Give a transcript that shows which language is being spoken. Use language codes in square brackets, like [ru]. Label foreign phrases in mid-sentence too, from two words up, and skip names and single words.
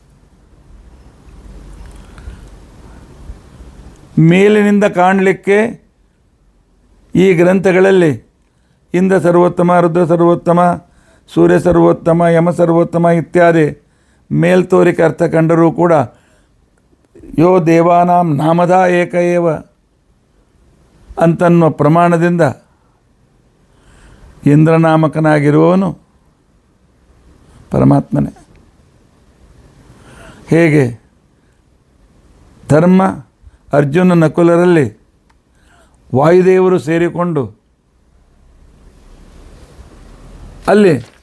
[kn] ಮೇಲಿನಿಂದ ಕಾಣಲಿಕ್ಕೆ ಈ ಗ್ರಂಥಗಳಲ್ಲಿ ಇಂದ್ರ ಸರ್ವೋತ್ತಮ, ರುದ್ರ ಸರ್ವೋತ್ತಮ, ಸೂರ್ಯ ಸರ್ವೋತ್ತಮ, ಯಮ ಸರ್ವೋತ್ತಮ ಇತ್ಯಾದಿ ಮೇಲ್ತೋರಿಕೆ ಅರ್ಥ ಕಂಡರೂ ಕೂಡ [sa] ಯೋ ದೇವಾನಾಂ ನಾಮಧ ಏಕ ಏವ [kn] ಅಂತನ್ನುವ ಪ್ರಮಾಣದಿಂದ ಇಂದ್ರನಾಮಕನಾಗಿರುವವನು ಪರಮಾತ್ಮನೇ. ಹೇಗೆ ಧರ್ಮ ಅರ್ಜುನ ನಕುಲರಲ್ಲಿ ವಾಯುದೇವರು ಸೇರಿಕೊಂಡು ಅಲ್ಲಿ